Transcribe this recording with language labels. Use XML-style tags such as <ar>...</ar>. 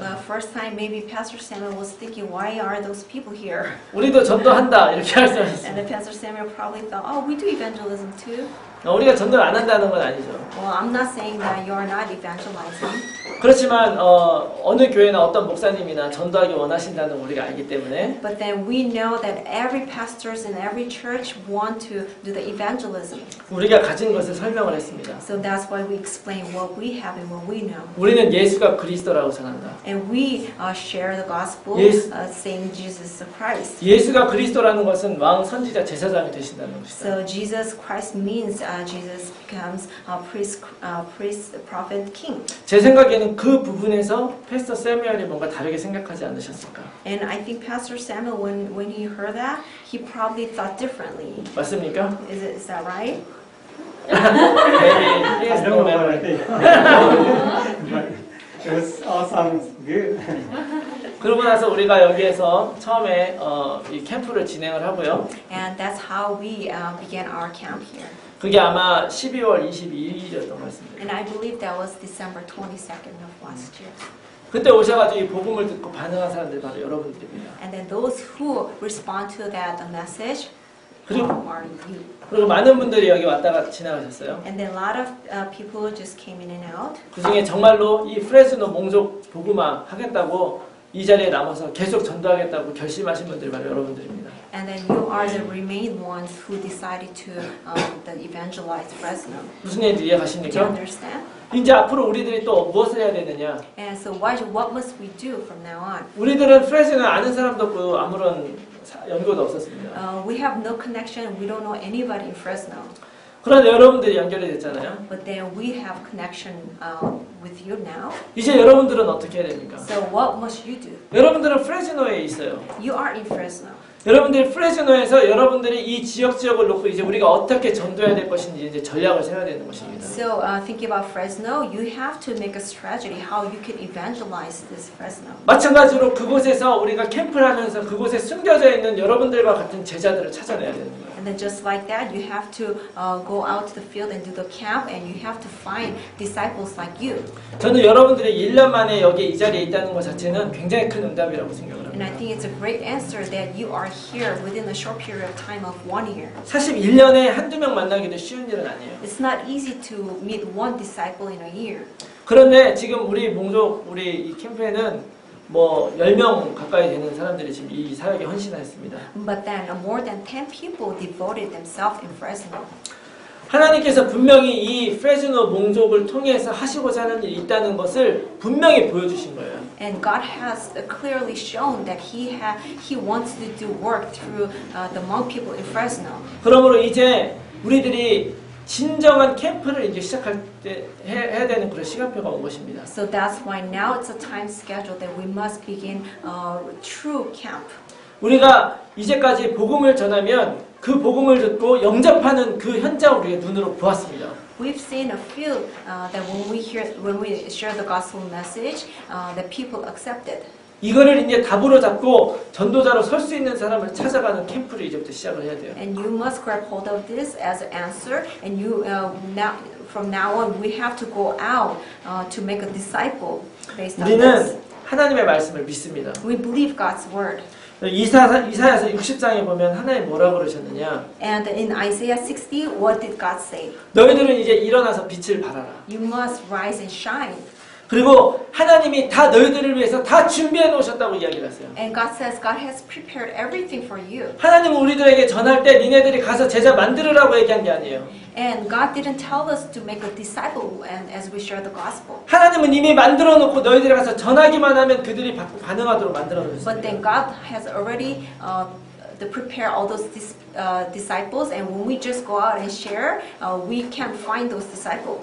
<en>The first time maybe Pastor Samuel was thinking, why are those people here?</en> <ko>우리도 전도한다 이렇게</ko> <en>And</en> <ko>말씀하셨어요.</ko> <en>then Pastor Samuel probably thought, oh, we do evangelism too.</en> <ko>우리가 전도를 안 한다는 건 아니죠.</ko> <en>Well, I'm not saying that you're not evangelizing.</en> <ko>그렇지만 어느 교회나 어떤 목사님이나 전도하기 원하신다는 걸 우리가 알기 때문에</ko> <en>But then we know that every pastors in every church want to do the evangelism.</en> <ko>우리가 가진 것을 설명을 했습니다.</ko> <en>So that's why we explain what we have and what we know.</en> <ko>우리는 예수가 그리스도라고 전한다.</ko> <en>And we share the gospel, Yes. saying Jesus Christ.</en> <ko>예수가 그리스도라는 것은 왕, 선지자, 제사장이 되신다는 것이다.</ko> <en>So Jesus Christ means Jesus becomes a priest, prophet, king.</en> <ko>제 생각에는 그 부분에서 패스터 세뮤얼이 뭔가 다르게 생각하지 않으셨을까?</ko> <en>And I think Pastor Samuel, when he heard that, he probably thought differently.</en> <ko>맞습니까?</ko> <en>Is that right? Maybe he has I no don't know what I memory. think. But it was all sounds good.</en> <ko>그러고 나서 우리가 여기에서 처음에 이 캠프를 진행을 하고요.</ko> <en>And that's how we began our camp here.</en> <ko>그게 아마 12월 22일이었던 것 같습니다.</ko> <en>And I believe that was December 22nd of last year.</en> <ko>그때 오셔가지고 이 복음을 듣고 반응한 사람들이 바로 여러분들입니다.</ko> <en>And then those who respond to that message</en> <ko>그리고,</ko> <en>are you.</en> <ko>그리고 많은 분들이 여기 왔다가 지나가셨어요.</ko> <en>And then a lot of people just came in and out.</en> <ko>그 중에 정말로 이 프레즈노 몽족 복음화 하겠다고 이 자리에 남아서 계속 전도하겠다고 결심하신 분들이 바로 여러분들입니다.</ko> <en>And then you are the remain ones who decided to evangelize Fresno.</en> <ko>무슨 얘기인지</ko> <en>Do you</en> <ko>이해가십니까?</ko> <en>understand?</en> <ko>이제 앞으로 우리들이 또 무엇을 해야 되느냐?</ko> <en>And so what must we do from now on?</en> <ko>우리들은 프레즈노 아는 사람도 없고 아무런 연고도 없었습니다.</ko> <en>We have no connection. We don't know anybody in Fresno.</en> <ko>그런데 여러분들이 연결이 됐잖아요.</ko> <en>But then we have connection with you now.</en> <ko>이제 여러분들은 어떻게 해야 됩니까?</ko> <en>So what must you do?</en> <ko>여러분들은 프레즈노에 있어요.</ko> <en>You are in Fresno.</en> <ko>여러분들이 프레즈노에서 여러분들이 이 지역을 놓고 이제 우리가 어떻게 전도해야 될 것인지 이제 전략을 세워야 되는 것입니다.</ko> <en>So thinking about Fresno, you have to make a strategy how you can evangelize this Fresno.</en> <ko>마찬가지로 그곳에서 우리가 캠프를 하면서 그곳에 숨겨져 있는 여러분들과 같은 제자들을 찾아내야 되는 거예요.</ko> <en>And then just like that, you have to go out to the field and do the camp, and you have to find disciples like you.</en> <ko>저는 여러분들이 1년 만에 여기 이 자리에 있다는 것 자체는 굉장히 큰 응답이라고 생각을</ko> <en>And I</en> <ko>합니다.</ko> <en>think it's a great answer that you are here within a short period of time of 1 year.</en> <ko>사실 1년에 한두 명 만나기도 쉬운 일은 아니에요.</ko> <en>It's not easy to meet one disciple in a year.</en> <ko>그런데 지금 우리 몽족, 우리 이 캠프에는 뭐 10명 가까이 되는 사람들이 지금 이 사역에 헌신했습니다.</ko> <en>But then more than 10 people devoted themselves in Fresno.</en> <ko>하나님께서 분명히 이 프레즈노 몽족을 통해서 하시고자 하는 일이 있다는 것을 분명히 보여주신 거예요.</ko> <en>And God has clearly shown that He wants to do work through the Hmong people in Fresno.</en> <ko>그러므로 이제 우리들이 진정한 캠프를 이제 시작할 때 해야 되는 그런 시간표가 온 것입니다.</ko> <en>So that's why now it's a time schedule that we must begin true camp.</en> <ko>우리가 이제까지 복음을 전하면 그 복음을 듣고 영접하는 그 현장을 우리가 눈으로 보았습니다.</ko> <en>We've seen a few that when we share the gospel message, that people accepted.</en> <ko>이거를 이제 답으로 잡고 전도자로 설 수 있는 사람을 찾아가는 캠프를 이제부터 시작을 해야 돼요.</ko> <en>And you must grab hold of this as an answer. And you from now on, we have to go out to make a disciple based on this.</en> <ko>우리는 하나님의 말씀을 믿습니다.</ko> <en>We believe God's word.</en> <ko>이사야서 60장에 보면 하나님 뭐라고 그러셨느냐?</ko> <en>And in Isaiah 60, what did God say?</en> <ko>너희들은 이제 일어나서 빛을 발하라.</ko> <en>You must rise and shine.</en> <ko>그리고 하나님이 다 너희들을 위해서 다 준비해 놓으셨다고 이야기를 했어요.</ko> <en>And God says God has prepared everything for you.</en> <ko>하나님은 우리들에게 전할 때 니네들이 가서 제자 만들으라고 얘기한 게 아니에요.</ko> <en>And God didn't tell us to make a disciple and as we share the gospel.</en> <ko>하나님은 이미 만들어 놓고 너희들이 가서 전하기만 하면 그들이 반응하도록 만들어</ko> <en>But then</en> <ko>놓으셨어요.</ko> <en>God has already to prepare all those disciples, and when we just go out and share, we can find those disciples.</en>